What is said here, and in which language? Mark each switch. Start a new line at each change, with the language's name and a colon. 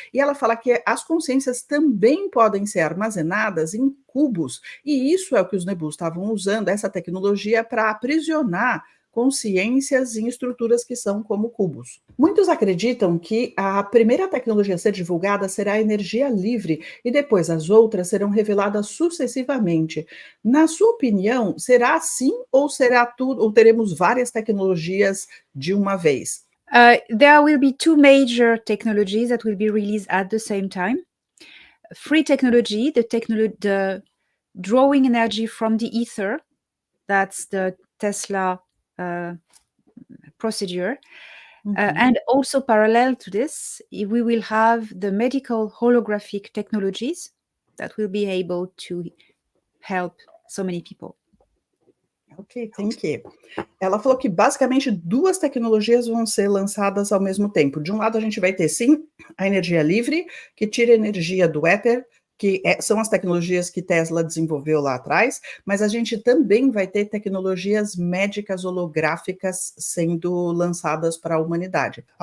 Portuguese: E ela fala que as consciências também podem ser armazenadas em cubos, e isso é o que os Nebus estavam usando, essa tecnologia, para aprisionar consciências em estruturas que são como cubos. Muitos acreditam que a primeira tecnologia a ser divulgada será a energia livre e depois as outras serão reveladas sucessivamente. Na sua opinião, será assim ou teremos várias tecnologias de uma vez?
English: There will be two major technologies that will be released at the same time. Free technology, the drawing energy from the ether, that's the Tesla procedure. And also parallel to this, we will have the medical holographic technologies that will be able to help so many people. Ok, thank you.
Portuguese: Ela falou que basicamente duas tecnologias vão ser lançadas ao mesmo tempo. De um lado a gente vai ter sim a energia livre, que tira energia do éter, que são as tecnologias que Tesla desenvolveu lá atrás, mas a gente também vai ter tecnologias médicas holográficas sendo lançadas para a humanidade.